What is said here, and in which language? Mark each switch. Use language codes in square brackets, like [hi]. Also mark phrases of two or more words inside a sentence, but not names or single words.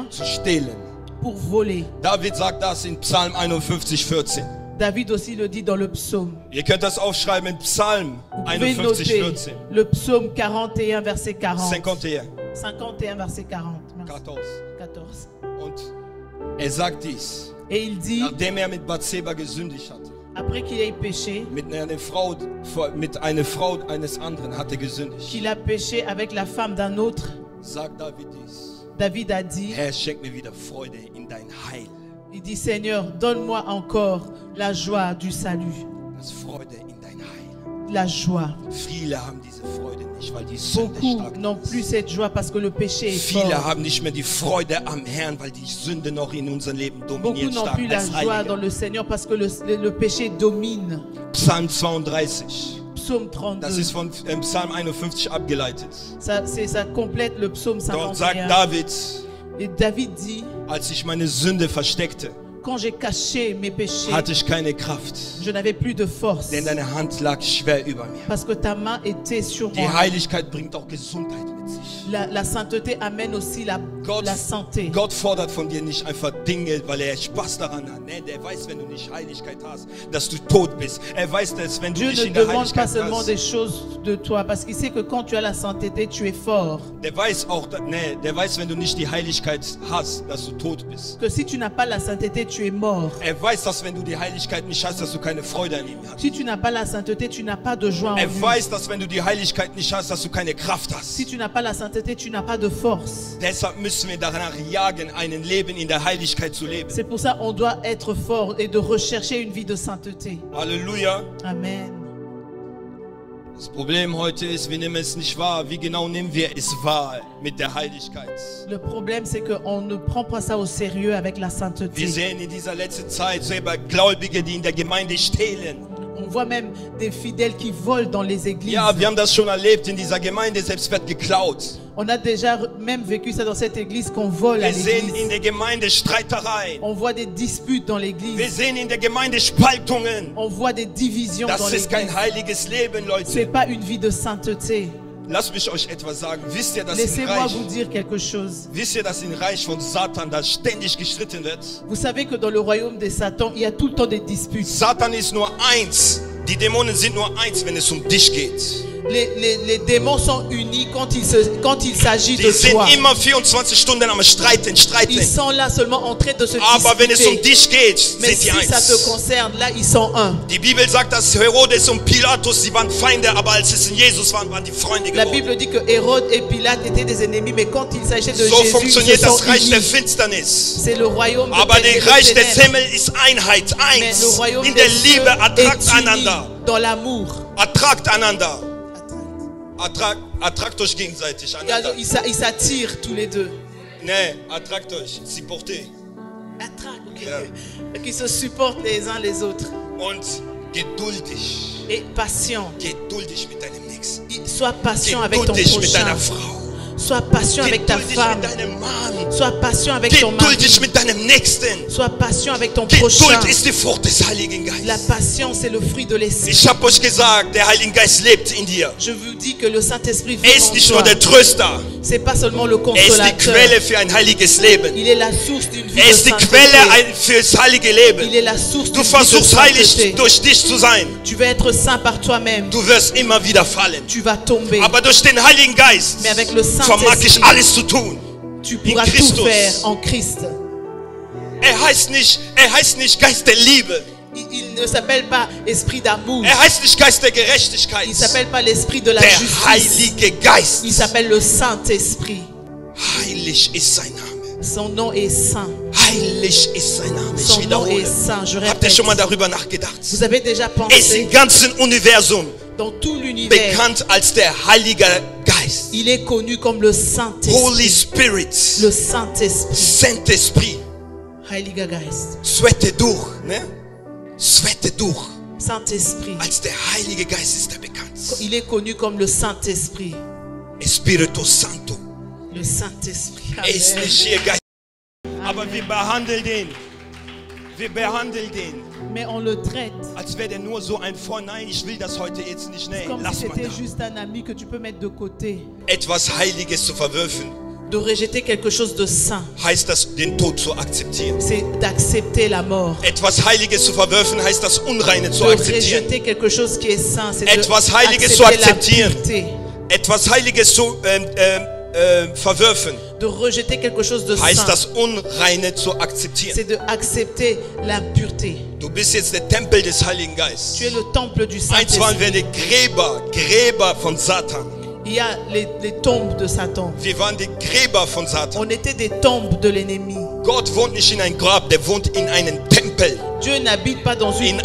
[de] Zu stehlen. [fr] pour voler. [de] David sagt das in Psalm 51, 14. [fr] David aussi le dit dans le psaume. [de] Ihr könnt das aufschreiben in Psalm [fr] Vous pouvez 51, noter 14. le psaume 41, verset 40. 51, 51, verset 40. Merci. 14. 14. [de] Und er sagt dies, [fr] Et il dit, [de] nachdem er mit Bathseba gesündigt hatte. [fr] après qu'il ait péché, [de] Mit einer Frau eines anderen hat er gesündigt. [fr] qu'il a péché avec la femme d'un autre, [de] Sagt David dies. [fr] David a dit, [de] Herr, schenk mir wieder Freude in dein Heil. [fr] il dit, Seigneur, donne-moi encore la joie du salut. [de] Das Freude in dein Heil. [fr] La joie. [de] Viele haben diese Freude nicht, weil die Sünde [fr] Beaucoup [de] stark [fr] n'ont plus [de] ist. [fr] cette joie parce que le péché est fort. [de] Viele haben nicht mehr die Freude am Herrn, weil die Sünde noch in unserem Leben [fr] Beaucoup [de] dominiert [fr] n'ont [de] stark [fr] plus la [de] als [fr] joie dans [de] Heilige. [fr] le Seigneur parce que le péché domine. [de] Psalm 32. [fr] Psaume [de] Das ist [fr] 32. [de] von Psalm 51 abgeleitet. [fr] Ça complète le psaume [de] Dort sagt [fr] 51. [de] David, [fr] Et David dit, [de] als ich meine Sünde versteckte, [fr] quand j'ai caché mes péchés, [de] hatte ich keine Kraft, [fr] je n'avais plus de force. [de] denn deine Hand lag schwer über mir. [fr] Parce que ta main était sur [de] Die [fr] moi. [de] Heiligkeit bringt auch Gesundheit mit sich. [fr] La sainteté amène aussi la santé. [de] Gott fordert von dir nicht einfach Dinge, weil er Spaß daran hat. Nee, der weiß, wenn du nicht Heiligkeit hast, dass du tot bist. Er weiß, dass wenn du [fr] Dieu [de] nicht [fr] ne [de] in der [fr] demande pas [de] Heiligkeit [fr] seulement des [de] hast, [fr] choses de toi, parce qu'il sait que quand tu as la sainteté, tu es fort. [de] der weiß auch, der weiß, wenn du nicht die Heiligkeit hast, dass du tot bist. [fr] Que si tu n'as pas la sainteté, tu es mort. [de] Er weiß, dass wenn du die Heiligkeit nicht hast, dass du keine Freude an ihm hast. [fr] Si tu n'as pas la sainteté, tu n'as pas de joie en [de] Er [fr] lui. [de] weiß, dass wenn du die Heiligkeit nicht hast, dass du keine Kraft hast. [fr] Si tu n'as pas la sainteté, tu n'as pas de force. [de] Deshalb müssen wir danach jagen, ein Leben in der Heiligkeit zu leben. [fr] C'est pour ça qu'on doit être fort et de rechercher une vie de sainteté. [de] Halleluja. [fr] Amen. [de] Das Problem heute ist, wir nehmen es nicht wahr. Wie genau nehmen wir es wahr mit der Heiligkeit? [fr] Le problème, c'est qu'on ne prend pas ça au sérieux avec la [de] Wir [fr] sainteté. [de] sehen in dieser letzten Zeit selber Gläubige, die in der Gemeinde stehlen. [fr] On On voit même des fidèles qui volent dans les églises. [de] Ja, wir haben das schon erlebt in dieser Gemeinde, selbst wird geklaut. [fr] On a déjà même vécu ça dans cette église qu'on vole à [de] Wir sehen in [fr] l'église. [de] der Gemeinde Streitereien. [fr] On voit des disputes dans [de] Wir [fr] l'église. [de] sehen in der Gemeinde Spaltungen. [fr] On voit des divisions dans [de] Das ist [fr] l'église. [de] kein heiliges Leben, [fr] C'est [de] Leute. [fr] pas une vie de sainteté. [de] Lasst mich euch etwas sagen. Wisst ihr, dass im [fr] Laissez-moi [de] Reich, [fr] vous dire quelque chose. [de] wisst ihr, dass im Reich von Satan da ständig gestritten wird? [fr] Vous savez que dans le royaume de Satan, il y a tout le temps des disputes. [de] Satan ist nur eins. Die Dämonen sind nur eins, wenn es um dich geht. [fr] Les démons sont unis quand il s'agit [de] Die [fr] de [de] sind [fr] toi. [de] immer 24 Stunden am Streiten. [fr] Ils sont là seulement en train de se [de] Aber wenn es um [fr] disputer. [de] dich geht, [fr] Mais [de] sind die [fr] si ça te [de] eins. [fr] concerne, là, ils sont un. [de] Die Bibel sagt, dass Herodes und Pilatus, die waren Feinde, aber als es in Jesus waren, waren die Freunde [fr] La [de] geworden. [fr] Bible dit que Hérode et Pilate étaient des ennemis, mais quand il s'agit de [de] So [fr] Jésus, ils [de] funktioniert [fr] se sont [de] das Reich der [fr] unis. [de] Finsternis. [fr] C'est le royaume [de] Aber [fr] des [de] das Reich des [fr] ténèbres. [de] Himmels ist Einheit, [fr] Mais le [de] eins. [fr] royaume [de] In [fr] des [de] der [fr] cieux [de] Liebe, attrakt [fr] est uni [de] einander. [fr] dans l'amour. [de] Attrakt einander. Attrakt euch gegenseitig Also, einander. [fr] ils s'attirent tous les deux. [de] Ne, attrakt euch. Supportez. [en] Attract, ok. Yeah. [fr] Qui se supportent les uns les autres. [de] Und geduldig. [fr] Et patient. [de] Geduldig mit deinem Nächsten. [fr] Sois patient avec ton [de] Geduldig mit [fr] prochain. [de] deiner Frau. [fr] Sois patient avec ta [de] Geduldig [fr] femme. [de] mit deinem Mann. [fr] Sois patient avec ton mari. [de] Geduldig mit deinem Nächsten. [fr] Sois patient avec ton prochain. [de] Geduld ist die Frucht des Heiligen [fr] La [de] Geistes. [fr] patience est le fruit de l'esprit. [de] Ich habe euch gesagt, der Heilige Geist lebt in dir. [fr] Je vous dis que le Saint-Esprit [de] Er [fr] vit [de] ist [fr] en [de] nicht nur [fr] toi. [de] der Tröster. [fr] C'est pas seulement le [de] Er ist die [fr] consolateur. [de] Quelle für ein heiliges Leben. [fr] Il est la source d'une vie [de] Er [fr] de [de] ist die [fr] sainteté. [de] Quelle fürs heilige [fr] Il [de] Leben. [fr] est la source [de] Du [fr] d'une vie de [de] versuchst heilig [fr] sainteté. [de] durch dich zu sein. [fr] Tu vas être saint par toi-même. [de] Du wirst immer wieder fallen. [fr] Tu vas tomber. [de] Aber durch den Heiligen Geist [fr] Mais avec le [de] vermag ich [fr] Saint-Esprit, [de] alles zu tun. [fr] tu pourras tout [de] Christus. [fr] faire en Christ. [de] Er heißt nicht Geist der Liebe. [fr] Il ne s'appelle pas esprit d'amour. [de] Er heißt nicht Geist der Gerechtigkeit. [fr] Il s'appelle pas l'esprit de la [de] Der [fr] justice. [de] Heilige Geist. [fr] Il s'appelle le Saint-Esprit. [de] Heilig ist sein Name. [fr] Son nom est saint. [de] Heilig ist sein Name. Ich [fr] Son nom est [de] wiederhole. [fr] saint. Je [de] Habt ihr [fr] répète. [de] schon mal darüber nachgedacht? [fr] Vous avez déjà [de] Er ist [fr] pensé [de] im ganzen Universum [fr] dans tout l'univers, [de] bekannt als der Heilige Geist. [fr] il est connu comme le [en] Holy [fr] Saint-Esprit. [en] Spirit. [fr] Le Saint-Esprit. Saint-Esprit. [de] Heiliger Geist. Svette durch. Ne? Svette durch. [fr] Saint-Esprit. [de] Als der Heilige Geist ist er bekannt. [fr] Il est connu comme le Saint-Esprit. [pt] Espírito Santo. [fr] Le Saint-Esprit. [de] Er ist [fr] Amen. [de] nicht hier Geist. Aber wir behandeln den. Wir behandeln den. [fr] Mais on le traite [de] Als wäre der nur so ein Freund. Nein, ich will das heute jetzt nicht. Nee, [fr] comme si [de] lass mal [fr] c'était [de] da. [fr] juste un ami que tu peux mettre de côté. [de] Etwas Heiliges zu verwerfen, [fr] De rejeter quelque chose de saint, [de] heißt das, den Tod zu akzeptieren. [fr] c'est d'accepter la mort. [de] Etwas Heiliges zu verwerfen, heißt das Unreine zu [fr] De [de] akzeptieren. [fr] rejeter quelque chose qui est saint, c'est [de] Etwas [fr] de [de] Heiliges zu [fr] accepter la [de] akzeptieren. [fr] pureté. [de] Etwas Heiliges zu verwerfen, [fr] De rejeter quelque chose de [de] heißt [fr] saint, [de] das Unreine zu akzeptieren. [fr] c'est de accepter l'impureté. [de] Du bist jetzt der Tempel des Heiligen Geistes. [fr] Tu es le temple du [de] Einst waren [fr] Saint-Esprit. [de] wir die Gräber von Satan. [fr] Il y a les tombes de Satan. [de] Wir waren die Gräber von Satan. [fr] On était des tombes de l'ennemi. [de] Gott wohnt nicht in ein Grab, der wohnt in einem Tempel, [fr] Dieu n'habite pas dans une